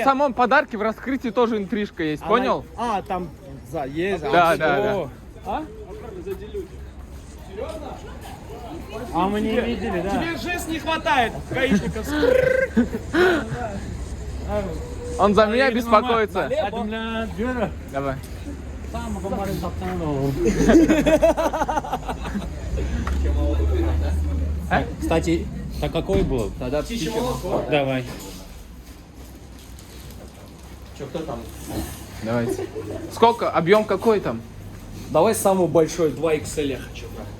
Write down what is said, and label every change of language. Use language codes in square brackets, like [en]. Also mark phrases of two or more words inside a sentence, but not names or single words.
[ru] самом подарке, в раскрытии тоже интрижка есть, Она- понял? А, там есть. Да, а, да, всё. А? А мы не видели, да. Тебе жест не хватает, гаишников. Он за меня беспокоится. [tr] Adımla diyorum. [ru] Давай. [tr] Tamam, umarım kaptanı da olur. [ru] Кстати, так какой был? Тогда птичье молоко. Давай. Че, кто там? Давайте. Сколько? Объем какой там? Давай самый большой, 2 XL я хочу.